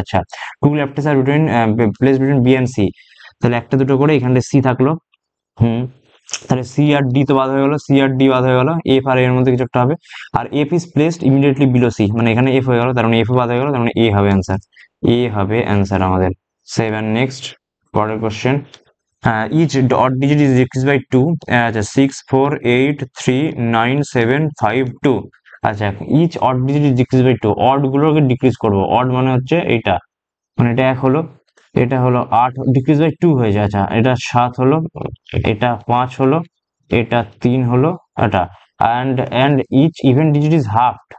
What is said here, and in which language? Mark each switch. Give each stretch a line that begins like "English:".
Bangla: আচ্ছা, two লেফটার্স আর between place between B and see, তাহলে একটা দুটো করে এখানটা সি থাকলো। হুম, তাহলে সি আর ডি তো বাদ হয়ে গেল, সি আর ডি বাদ হয়ে গেল, এফ আর এর মধ্যে কিছু একটা হবে।
English: আর F is placed immediately below C,
Bangla: মানে এখানে এফ হয়ে গেল, তার মানে এফ বাদ হয়ে গেল, তার মানে এ হবে অ্যান্সার, এ হবে অ্যান্সার আমাদের। 7 নেক্সট, পরের question.
English: Each odd digit is decreased by 2, 6 4 8 3 9 7 5 2।
Bangla: আচ্ছা,
English: each odd digit is decreased by 2,
Bangla: odd গুলোকে ডিক্রিজ করব, odd মানে হচ্ছে এইটা, মানে এটা 1 হলো, এটা হলো 8, ডিক্রিজ বাই 2 হয়ে যায়। আচ্ছা, এটা 7 হলো, এটা 5 হলো, এটা 3 হলো, এটা
English: and each even digit is halved।